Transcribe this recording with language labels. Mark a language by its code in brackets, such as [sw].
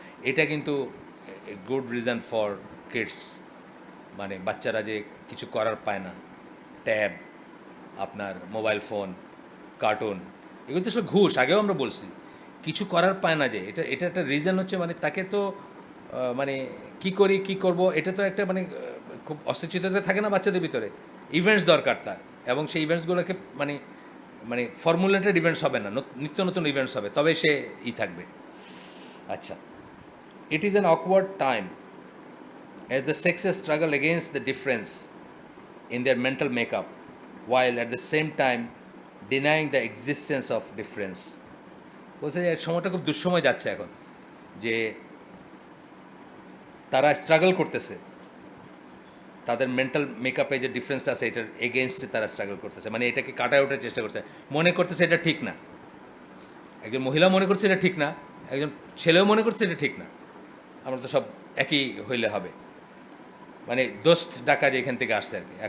[bn] এটা কিন্তু [en] good reason for kids, [bn] মানে বাচ্চারা যে কিছু করার পায় না, ট্যাব, আপনার মোবাইল ফোন, কার্টুন, এগুলো তো সব ঘুষ, আগেও আমরা বলছি, কিছু করার পায় না, যে এটা এটা একটা রিজন হচ্ছে, মানে তাকে তো মানে কি করব, এটা তো একটা মানে খুব অস্থিরচিততা থাকে না বাচ্চাদের ভিতরে, ইভেন্টস দরকার তার, এবং সেই ইভেন্টসগুলোকে মানে মানে ফর্মুলেটেড ইভেন্টস হবে না, নিত্য নতুন ইভেন্টস হবে, তবে সে থাকবে। [en] আচ্ছা, it is an awkward time as the sexes struggle against the difference in their mental makeup, while at the same time denying the existence of difference. [bn] বলছে যে সময়টা খুব দুঃসময় যাচ্ছে এখন, যে তারা স্ট্রাগল করতেছে, তাদের মেন্টাল মেকআপে যে ডিফারেন্সটা আছে এটার এগেনস্টে তারা স্ট্রাগল করতেছে, মানে এটাকে কাটায় ওঠার চেষ্টা করছে, মনে করতেছে এটা ঠিক না, একজন মহিলা মনে করছে এটা ঠিক না, একজন ছেলেও মনে করছে এটা ঠিক না, আমরা তো সব একই হইলে হবে, মানে দোস্ত ডাকা যে এখান থেকে আসছে আর কি।